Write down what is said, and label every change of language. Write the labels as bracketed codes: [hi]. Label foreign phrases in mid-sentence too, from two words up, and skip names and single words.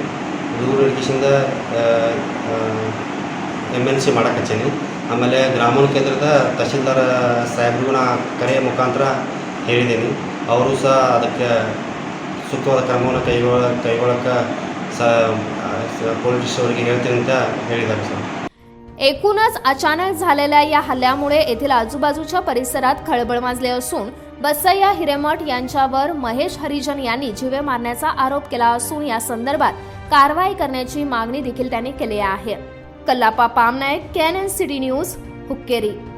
[kn] ದೂರು ನೀಡಿಸಿಂದ MNC ಮಾಡಕ್ಕೆ ಹಚ್ಚೀನಿ। ಆಮೇಲೆ ಗ್ರಾಮೀಣ ಕೇಂದ್ರದ ತಹಶೀಲ್ದಾರ್ ಸಾಹೇಬ್ರಿಗೂ ನಾ ಕರೆಯ ಮುಖಾಂತರ ಹೇಳಿದ್ದೀನಿ। ಅವರು ಸಹ ಅದಕ್ಕೆ ಸೂಕ್ತವಾದ ಕ್ರಮವನ್ನು ಕೈಗೊಳ್ಳಕ್ಕೆ पोलीस ಅವರಿಗೆ ಹೇಳ್ತೀನಿ ಅಂತ ಹೇಳಿದ್ದಾರೆ ಸರ್। [mr] एकूणच अचानक झालेल्या या हल्ल्यामुळे येथील आजूबाजूच्या परिसरात खळबळ माजली असून बसय्या हिरेमठ यांच्यावर महेश हरिजन यांनी जीवे मारण्याचा आरोप केला असून या संदर्भात कारवाई करण्याची मागणी देखील त्यांनी केली आहे। कल्लापा पामनायक, KNN सिटी न्यूज, हुक्केरी।